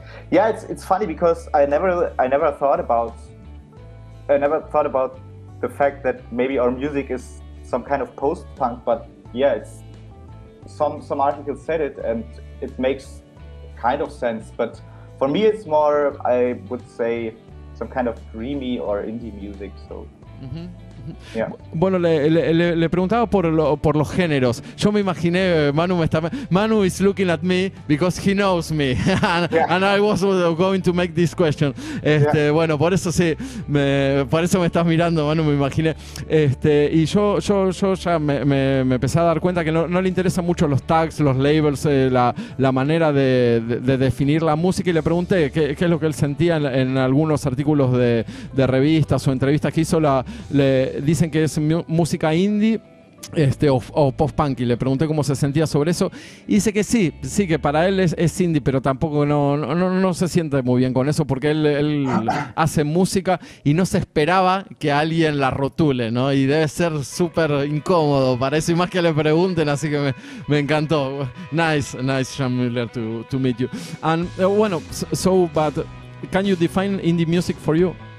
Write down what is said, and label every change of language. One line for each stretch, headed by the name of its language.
English: It's funny, because I never thought about the fact that maybe our music is some kind of post-punk, but it's some articles said it, and it makes kind of sense. But for me, it's more, I would say, some kind of dreamy or indie music. So.
Spanish: Bueno, le preguntaba por los géneros. Yo me imaginé,
English: Manu is looking at me because he knows me, and I was going to make this question.
Spanish: Bueno, por eso por eso me estás mirando, Manu, me imaginé. Y yo ya me empecé a dar cuenta que no le interesan mucho los tags, los labels, la manera de definir la música, y le pregunté qué es lo que él sentía en algunos artículos de revistas o entrevistas que hizo. Dicen que es música indie o post-punk, y le pregunté cómo se sentía sobre eso, y dice que sí, que para él es indie, pero tampoco no se siente muy bien con eso, porque él hace música y no se esperaba que alguien la rotule, ¿no? Y debe ser súper incómodo para eso, y más que le pregunten, así que me encantó.
English: Nice, Sean Müller, to meet you. And bueno, but can you define indie music for you?